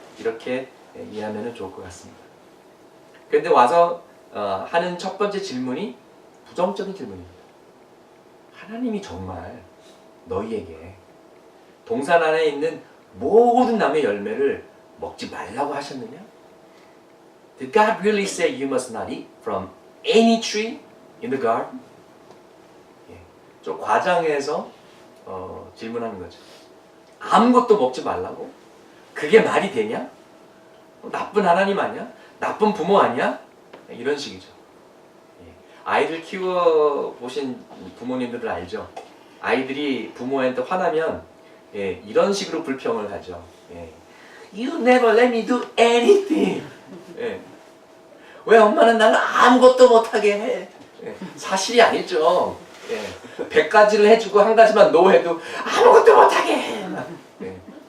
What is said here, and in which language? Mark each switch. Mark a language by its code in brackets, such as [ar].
[ko] 이렇게 이해하면 좋을 것 같습니다. 그런데 와서 하는 첫 번째 질문이 부정적인 질문입니다. 하나님이 정말 너희에게 동산 안에 있는 모든 나무의 열매를 먹지 말라고 하셨느냐? [en] Did God really say you must not eat from any tree in the garden? [ko] 좀 과장해서 질문하는 거죠. 아무것도 먹지 말라고? 그게 말이 되냐? 나쁜 하나님 아니야? 나쁜 부모 아니야? 이런 식이죠. 아이들 키워보신 부모님들은 알죠? 아이들이 부모한테 화나면 이런 식으로 불평을 하죠. [en] You never let me do anything. [ko] 예. 왜 엄마는 나를 아무것도 못하게 해? 예. 사실이 아니죠. 예. 100가지를 해주고 한 가지만 노 해도 아무것도 못하게 해. 예.